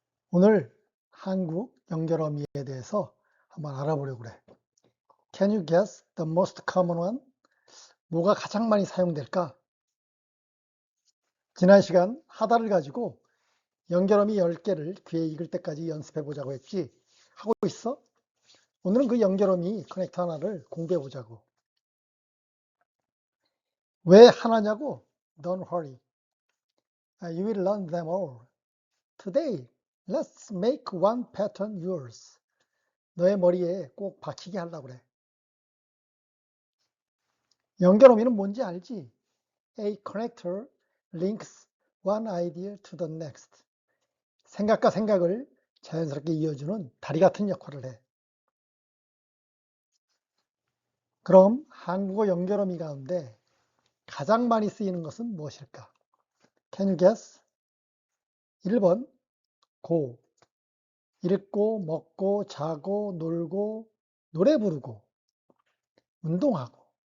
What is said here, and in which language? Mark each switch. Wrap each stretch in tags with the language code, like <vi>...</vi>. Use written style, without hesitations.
<ko>오늘 한국 연결어미에 대해서 한번 알아보려고 그래.</ko> <en>Can you guess the most common one?</en> <ko>뭐가 가장 많이 사용될까? 지난 시간 하다를 가지고 연결어미 10개를 귀에 익을 때까지 연습해 보자고 했지. 하고 있어? 오늘은 그 연결어미 커넥터 하나를 공부해 보자고. 왜 하나냐고?</ko> <en>Don't worry. You will learn them all. Today, let's make one pattern yours.</en> <ko>너의 머리에 꼭 박히게 하려고 그래. 연결어미는 뭔지 알지?</ko> <en>A connector links one idea to the next.</en> <ko>생각과 생각을 자연스럽게 이어주는 다리 같은 역할을 해. 그럼 한국어 연결어미 가운데 가장 많이 쓰이는 것은 무엇일까?</ko> <en>Can you guess?</en> <ko>1번 고, 읽고, 먹고, 자고, 놀고, 노래 부르고, 운동하고.</ko>